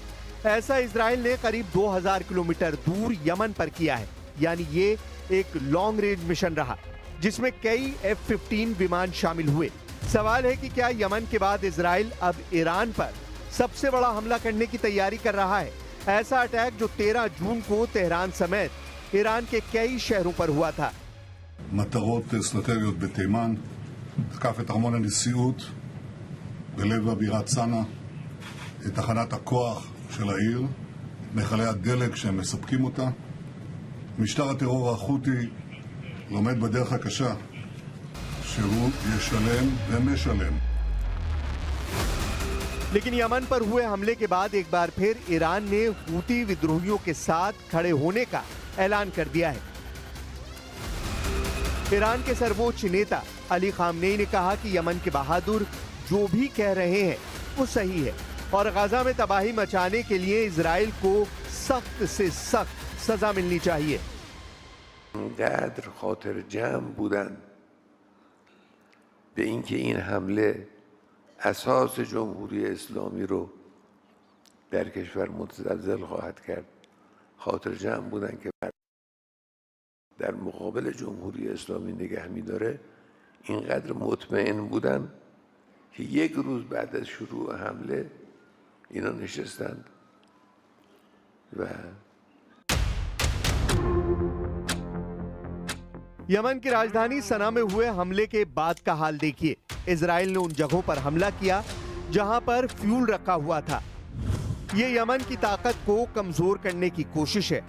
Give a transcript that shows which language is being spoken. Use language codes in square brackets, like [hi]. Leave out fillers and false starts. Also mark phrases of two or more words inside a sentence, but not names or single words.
[hi] ऐसा इजराइल ने करीब 2000 किलोमीटर दूर यमन पर किया है, यानी ये एक [en] long range mission [hi] रहा, जिसमें कई F-15 विमान शामिल हुए। सवाल है कि क्या यमन के बाद इजराइल अब ईरान पर सबसे बड़ा हमला करने की तैयारी कर रहा है? ऐसा अटैक जो 13 जून को तेहरान समेत ईरान के कई शहरों पर हुआ था। [he] מטרות אסטרטגיות בתימן, תקף את ארמון הנשיאות בלב הבירת סנה, את תחנת הכוח של העיר, את מכלי הדלק שהם מספקים אותה. משטר הטרור החותי לומד בדרך הקשה שהוא ישלם ומשלם. [hi] लेकिन यमन पर हुए हमले के बाद एक बार फिर ईरान ने हूती विद्रोहियों के साथ खड़े होने का ऐलान कर दिया है। ईरान के सर्वोच्च नेता अली खामनेई ने कहा कि यमन के बहादुर जो भी कह रहे हैं वो सही है और गाजा में तबाही मचाने के लिए इजराइल को सख्त से सख्त सजा मिलनी चाहिए। [fa] قدر خاطر جمع بودن به اینکه این حمله اساس جمهوری اسلامی رو در کشور متزلزل خواهد کرد، خاطر جمع بودن که در مقابل جمهوری اسلامی نگه می‌داره، اینقدر مطمئن بودن که یک روز بعد از شروع حمله اینا نشستند و [hi] यमन की राजधानी सना में हुए हमले के बाद का हाल देखिए। इजराइल ने उन जगहों पर हमला किया जहां पर फ्यूल रखा हुआ था। ये यमन की ताकत को कमजोर करने की कोशिश है।